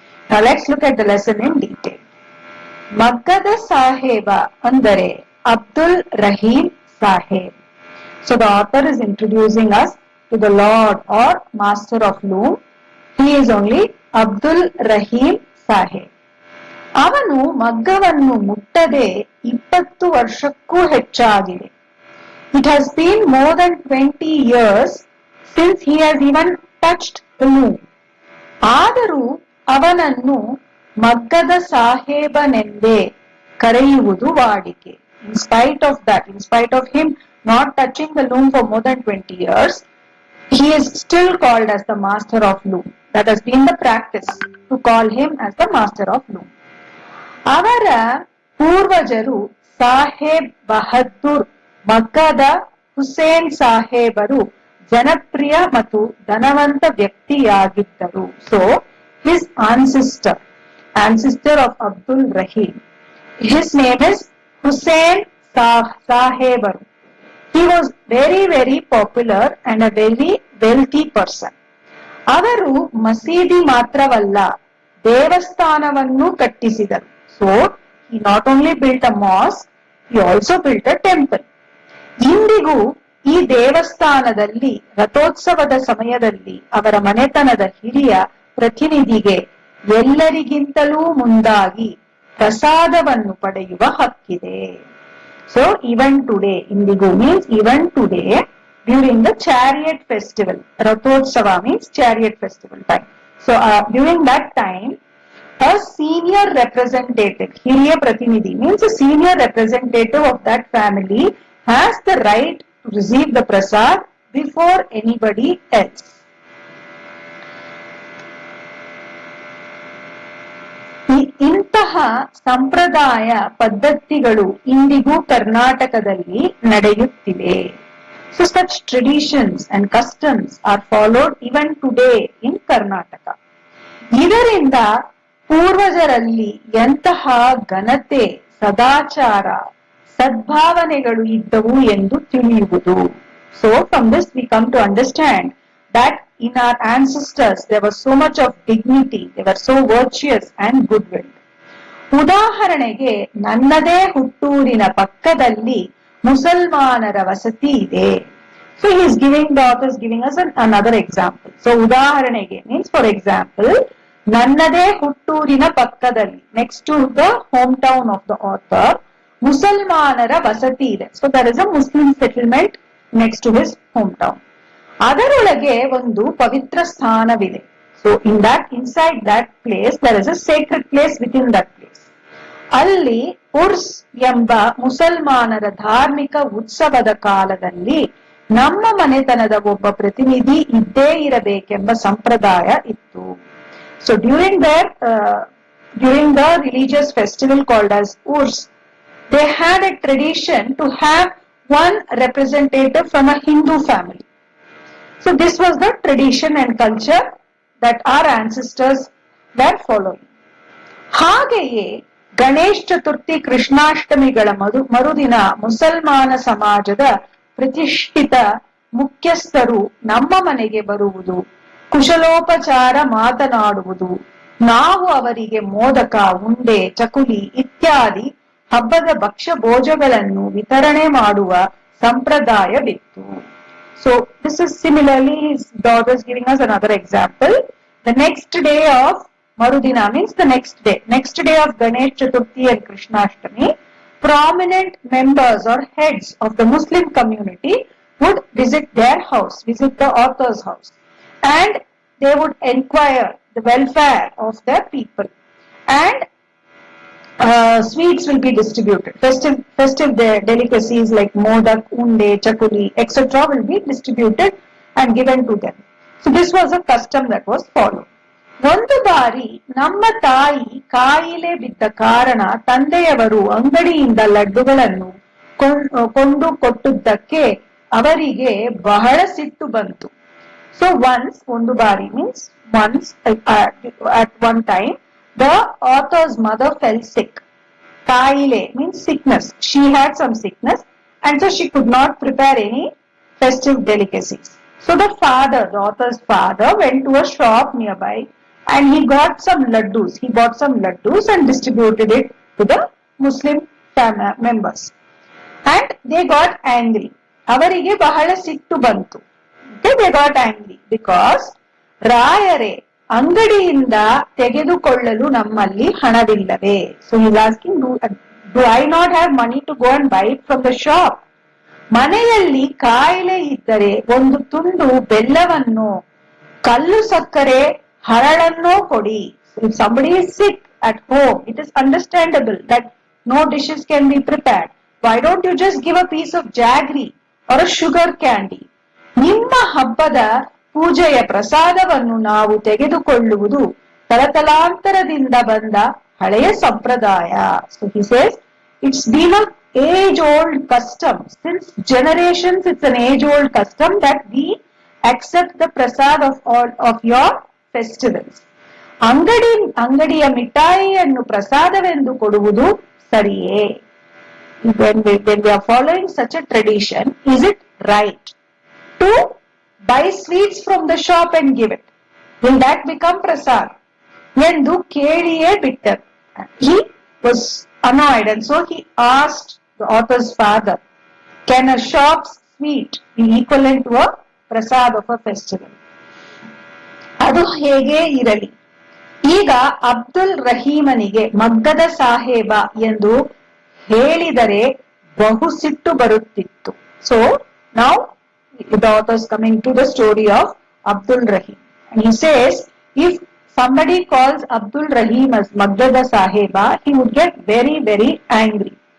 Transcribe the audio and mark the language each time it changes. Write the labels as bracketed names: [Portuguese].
[English] Now let's look at the lesson in detail. [Kannada] Maggada Saheba Andere [English] Abdul Rahim Saheb. So the author is introducing us to the Lord or Master of Loom. He is only Abdul Rahim Saheb. [Kannada] ಅವನು ಮಗ್ಗವನ್ನು ಮುಟ್ಟದೆ 20 ವರ್ಷಕ್ಕೂ ಹೆಚ್ಚಾಗಿದೆ. [English] It has been more than 20 years since he has even touched the loom. [Kannada] ಆದರೂ ಅವನನ್ನು ಮಗ್ಗದ ಸಾಹೇಬನೆಂದೇ ಕರೆಯುವುದು ವಾಡಿಕೆ. [English] In spite of that, in spite of him not touching the loom for more than 20 years, he is still called as the master of loom. That has been the practice to call him as the master of loom. [Kannada] ಅವರ ಪೂರ್ವಜರು ಸಾಹೇಬ್ ಬಹದ್ದೂರ್ ಮಗ್ಗದ ಹುಸೇನ್ ಸಾಹೇಬರು ಜನಪ್ರಿಯ ಮತ್ತು ಧನವಂತ ವ್ಯಕ್ತಿಯಾಗಿದ್ದರು. [English] So his ancestor of Abdul Rahim, his name is Hussain Sahebaru. He was very popular and a very wealthy person. [Kannada] ಅವರು ಮಸೀದಿ ಮಾತ್ರವಲ್ಲ ದೇವಸ್ಥಾನವನ್ನು ಕಟ್ಟಿಸಿದರು. [English] So, he not only built a mosque, he also built a temple. [Kannada] ಇಂದಿಗೂ ಈ ದೇವಸ್ಥಾನದಲ್ಲಿ ರಥೋತ್ಸವದ ಸಮಯದಲ್ಲಿ ಅವರ ಮನೆತನದ ಹಿರಿಯ ಪ್ರತಿನಿಧಿಗೆ ಎಲ್ಲರಿಗಿಂತಲೂ ಮುಂದಾಗಿ ಪ್ರಸಾದವನ್ನು ಪಡೆಯುವ ಹಕ್ಕಿದೆ. [English] So, even today, [Kannada] ಇಂದಿಗೂ [English] means even today, during the chariot festival, Rathotsava means chariot festival time. So, during that time, a senior representative, [Kannada] Hiriya Pratinidhi [English] means a senior representative of that family has the right to receive the prasad before anybody else. [Kannada] ಇಂತಹ ಸಂಪ್ರದಾಯ ಪದ್ಧತಿಗಳು ಇಂದಿಗೂ ಕರ್ನಾಟಕದಲ್ಲಿ ನಡೆಯುತ್ತಿವೆ. [English] So such traditions and customs are followed even today in Karnataka. [Kannada] ಇದರಿಂದ ಪೂರ್ವಜರಲ್ಲಿ ಎಂತಹ ಘನತೆ, ಸದಾಚಾರ, ಸದ್ಭಾವನೆಗಳು ಇದ್ದವು ಎಂದು ತಿಳಿಯುವುದು. [English] So from this we come to understand that in our ancestors there was so much of dignity, they were so virtuous and goodwill. [Kannada] ಉದಾಹರಣೆಗೆ ನನ್ನದೇ ಹುಟ್ಟೂರಿನ ಪಕ್ಕದಲ್ಲಿ ಮುಸಲ್ಮಾನರ ವಸತಿ ಇದೆ. [English] So he is giving us another example. So [Kannada] ಉದಾಹರಣೆಗೆ [English] means for example, [Kannada] ನನ್ನದೇ ಹುಟ್ಟೂರಿನ ಪಕ್ಕದಲ್ಲಿ, [English] next to the hometown of the author, [Kannada] ಮುಸಲ್ಮಾನರ ವಸತಿ ಇದೆ. [English] So there is a Muslim settlement next to his hometown. [Kannada] ಅದರೊಳಗೆ ಒಂದು ಪವಿತ್ರ ಸ್ಥಾನವಿದೆ. [English] So inside that place there is a sacred place within that place. [Kannada] ಅಲ್ಲಿ ಉರ್ಸ್ ಎಂಬ ಮುಸಲ್ಮಾನರ ಧಾರ್ಮಿಕ ಉತ್ಸವದ ಕಾಲದಲ್ಲಿ ನಮ್ಮ ಮನೆತನದ ಒಬ್ಬ ಪ್ರತಿನಿಧಿ ಇದ್ದೇ ಇರಬೇಕೆಂಬ ಸಂಪ್ರದಾಯ ಇತ್ತು. [English] So during the religious festival called as Urs, they had a tradition to have one representative from a Hindu family. So this was the tradition and culture that our ancestors were following. [Kannada] ಹಾಗೆಯೇ ಗಣೇಶ ಚತುರ್ಥಿ ಕೃಷ್ಣಾಷ್ಟಮಿಗಳ ಮರುದಿನ ಮುಸಲ್ಮಾನ ಸಮಾಜದ ಪ್ರತಿಷ್ಠಿತ ಮುಖ್ಯಸ್ಥರು ನಮ್ಮ ಮನೆಗೆ ಬರುವುದು, ಕುಶಲೋಪಚಾರ ಮಾತನಾಡುವುದು, ನಾವು ಅವರಿಗೆ ಮೋದಕ, ಉಂಡೆ, ಚಕುಲಿ ಇತ್ಯಾದಿ ಹಬ್ಬದ ಭಕ್ಷ್ಯ ಭೋಜಗಳನ್ನು ವಿತರಣೆ ಮಾಡುವ ಸಂಪ್ರದಾಯವಿತ್ತು. [English] So this is similarly, his daughter is giving us another example. The next day of Marudina means the next day of Ganesh Chaturthi and Krishnashtami, prominent members or heads of the Muslim community would visit their house, visit the author's house, and they would inquire the welfare of their people, and sweets will be distributed. Festive delicacies like modak, unde, chakuli, etc. will be distributed and given to them. So this was a custom that was followed. [Kannada] ಒಂದು ಬಾರಿ ನಮ್ಮ ತಾಯಿ ಕಾಯಿಲೆ ಬಿದ್ದ ಕಾರಣ ತಂದೆಯವರು ಅಂಗಡಿಯಿಂದ ಲಡ್ಡುಗಳನ್ನು ಕೊಂಡು ಕೊಟ್ಟದ್ದಕ್ಕೆ ಅವರಿಗೆ ಬಹಳ ಸಿಟ್ಟು ಬಂತು. [English] So once, [Kannada] ಒಂದು ಬಾರಿ [English] means once, at one time, the author's mother fell sick Kaile means sickness. She had some sickness and so she could not prepare any festive delicacies. So the father, the author's father, went to a shop nearby and he got some laddus. He bought some laddus and distributed it to the Muslim members. And they got angry. [Kannada] ಅವರಿಗೆ ಬಹಳ ಸಿಟ್ಟು ಬಂತು. [English] They got angry because [Kannada] ರಾಯರೇ ಅಂಗಡಿಯಿಂದ ತೆಗೆದುಕೊಳ್ಳಲು ನಮ್ಮಲ್ಲಿ ಹಣವಿಲ್ಲವೇ. [English] So he's asking, do I not have money to go and buy it from the shop? [Kannada] ಮನೆಯಲ್ಲಿ ಕಾಯಿಲೆ ಇದ್ದರೆ ಒಂದು ತುಂಡು ಬೆಲ್ಲವನ್ನು, ಕಲ್ಲು ಸಕ್ಕರೆ, ಹರಳನ್ನೋ ಕೊಡಿ. [English] If somebody is sick at home, it is understandable that no dishes can be prepared. Why don't you just give a piece of jaggery or a sugar candy? [Kannada] ನಿಮ್ಮ ಹಬ್ಬದ ಪೂಜೆಯ ಪ್ರಸಾದವನ್ನು ನಾವು ತೆಗೆದುಕೊಳ್ಳುವುದು ತಲತಲಾಂತರದಿಂದ ಬಂದ ಹಳೆಯ ಸಂಪ್ರದಾಯ. [English] So he says, it's been an age-old custom. Since generations, it's an age-old custom that we accept the prasad of all of your festivals. [Kannada] ಅಂಗಡಿಯ ಮಿಠಾಯಿಯನ್ನು ಪ್ರಸಾದವೆಂದು ಕೊಡುವುದು ಸರಿಯೇ? [English] When we are following such a tradition, is it right to buy sweets from the shop and give it? Will that become prasad? [Kannada] ಎಂದು ಕೇಳಿಯೇ ಬಿಟ್ಟರು. [English] He was annoyed and so he asked the author's father, can a shop's sweet be equivalent to a prasad of a festival? [Kannada] ಅದು ಹೇಗೆ ಇರಲಿ. ಈಗ ಅಬ್ದುಲ್ ರಹೀಮನಿಗೆ ಮಗ್ಗದ ಸಾಹೇಬ ಎಂದು ಹೇಳಿದರೆ ಬಹು ಸಿಟ್ಟು ಬರುತ್ತಿತ್ತು. [English] So now the author is coming to the story of Abdul Rahim and he says, if somebody calls Abdul Rahim as Maggada Saheba, he would get very, very angry.